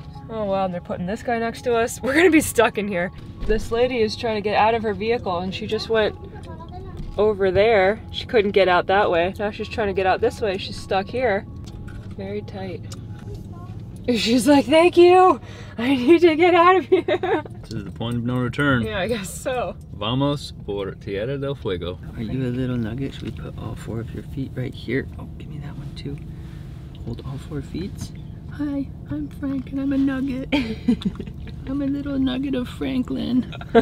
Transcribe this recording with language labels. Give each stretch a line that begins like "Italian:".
English: Oh wow, and they're putting this guy next to us. We're gonna be stuck in here. This lady is trying to get out of her vehicle and she just went over there. She couldn't get out that way. Now she's trying to get out this way. She's stuck here. Very tight. She's like, thank you! I need to get out of here! This is the point of no return. Yeah, I guess so.
Spanish: Vamos por Tierra del Fuego.
English: Are you a little nugget? Should we put all 4 of your feet right here? Oh, give me that one too. Hold all 4 feet. Hi, I'm Frank and I'm a nugget. I'm a little nugget of Franklin.